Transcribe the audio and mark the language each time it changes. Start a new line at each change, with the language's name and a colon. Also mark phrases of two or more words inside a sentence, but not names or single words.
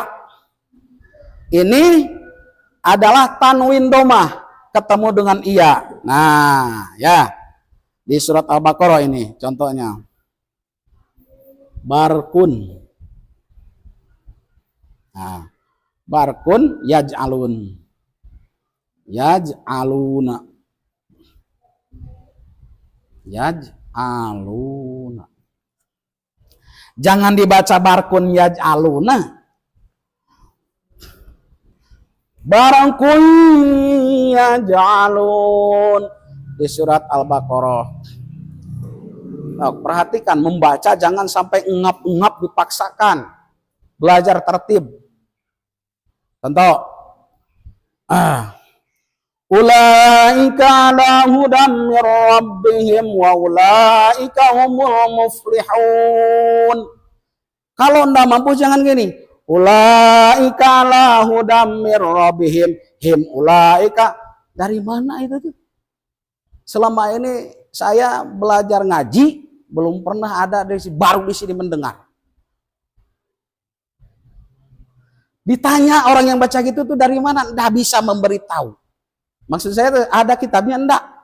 Indonesian: Ini adalah tanwin domah ketemu dengan iya. Nah, ya. Di surat Al-Baqarah ini contohnya. Barkun. Nah,
Arabic: برق يجعلون. يجعلون يجعلون.
Indonesian: Jangan dibaca
Arabic: برق يجعلون. برق يجعلون.
Indonesian: Di surat Al-Baqarah. Nah, perhatikan, membaca jangan sampai ngap-ngap dipaksakan. Belajar tertib. Contoh.
Arabic: أولئك على هدى من ربهم وأولئك هم المفلحون.
Indonesian: Kalau enggak mampu jangan gini.
Arabic: أولئك على هدى من ربهم هم أولئك.
Indonesian: Dari mana itu tuh? Selama ini saya belajar ngaji belum pernah ada dari baru di sini mendengar. Ditanya orang yang baca gitu tuh dari mana? Enggak bisa memberitahu. Maksud saya ada kitabnya enggak.